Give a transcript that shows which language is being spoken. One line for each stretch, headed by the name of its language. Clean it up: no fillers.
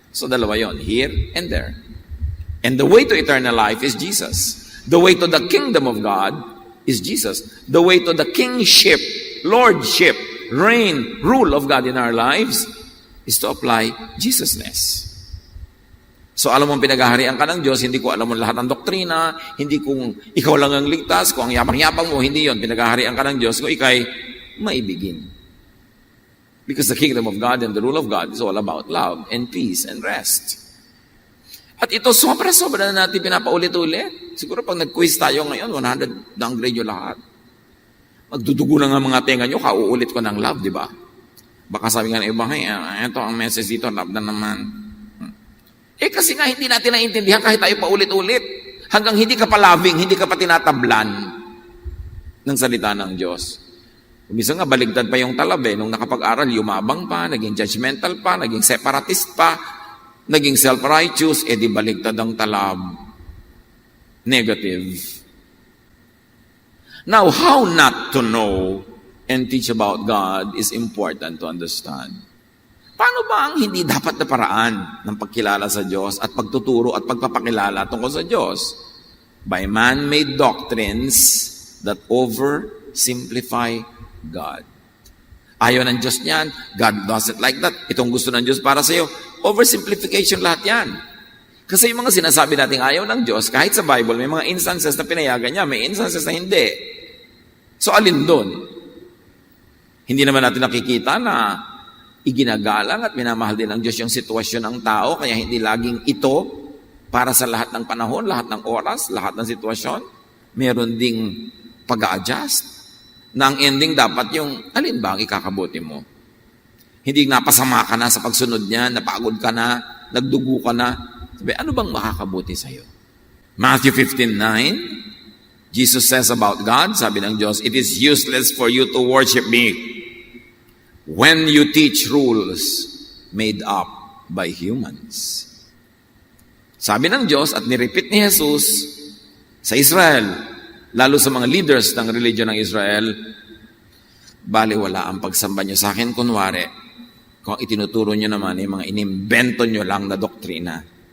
English: So
Filipino: dalawa yon,
English: here and there. And the way to eternal life is Jesus. The way to the kingdom of God is Jesus. The way to the kingship, lordship, reign, rule of God in our lives is to apply Jesusness.
Filipino: So alam mong pinaghaharian ka ng Diyos, hindi ko alam mo lahat ng doktrina, hindi kung ikaw lang ang ligtas, kung ang yabang-yabang mo, hindi yon. Pinaghaharian ka ng Diyos kung ikay maibigin.
English: Because the kingdom of God and the rule of God is all about love and peace and rest.
Filipino: At ito, sobra-sobra na natin pinapaulit-ulit. Siguro pag nag-quiz tayo ngayon, 100 downgrade yung lahat. Magdudugo na nga mga tenga nyo, kauulit ko ng love, di ba? Baka sabi nga ng iba, hey, ito ang message dito, love na naman. Kasi nga hindi natin naiintindihan kahit tayo paulit-ulit. Hanggang hindi ka pa loving, hindi ka pa tinatablan ng salita ng Diyos. Umisa nga, baligtad pa yung talab Nung nakapag-aral, yumabang pa, naging judgmental pa, naging separatist pa, naging self-righteous, di baligtad ang talab. Negative.
English: Now, how not to know and teach about God is important to understand.
Filipino: Paano ba ang hindi dapat na paraan ng pagkilala sa Diyos at pagtuturo at pagpapakilala tungkol sa Diyos?
English: By man-made doctrines that oversimplify God.
Filipino: Ayaw ng Diyos niyan.
English: God doesn't like that.
Filipino: Itong gusto ng Diyos para sa iyo. Oversimplification lahat yan. Kasi yung mga sinasabi natin ayaw ng Diyos, kahit sa Bible, may mga instances na pinayagan niya, may instances na hindi. So, alin doon? Hindi naman natin nakikita na iginagalang at minamahal din ng Diyos yung sitwasyon ng tao, kaya hindi laging ito para sa lahat ng panahon, lahat ng oras, lahat ng sitwasyon. Meron ding pag-a-adjust na ang ending dapat yung alin ba ang ikakabuti mo? Hindi napasama ka na sa pagsunod niya, napagod ka na, nagdugo ka na. Sabi, ano bang makakabuti sa'yo?
English: Matthew 15:9, Jesus says about God,
Filipino: sabi ng Diyos,
English: it is useless for you to worship me when you teach rules made up by humans.
Filipino: Sabi ng Diyos at nirepeat ni Jesus sa Israel, lalo sa mga leaders ng religion ng Israel, baliwala ang pagsamba nyo sa akin, kunwari, kung itinuturo nyo naman yung mga inimbento nyo lang na doktrina.